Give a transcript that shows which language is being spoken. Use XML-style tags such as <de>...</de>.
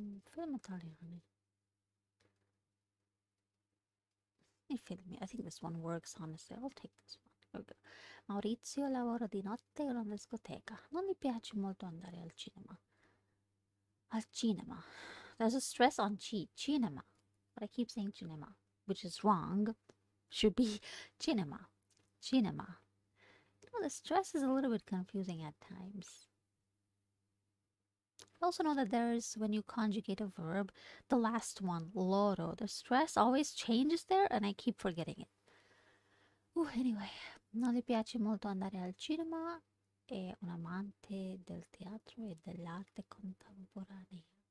<it>Film italiani.</it> <en>I think this one works, honestly. I'll take this one. Okay.</en> <it>Maurizio lavora di notte in una discoteca. Non gli piace molto andare al cinema.</it> <en>Al cinema. There's a stress on chi. Cinema. But I keep saying cinema, which is wrong. Should be cinema. Cinema. You know, the stress is a little bit confusing at times. I also know that there's, when you conjugate a verb, the last one, loro, the stress always changes there and I keep forgetting it.</en> <it>Anyway, non le piace molto andare al cinema, è un amante del teatro e dell'arte contemporanea.</it>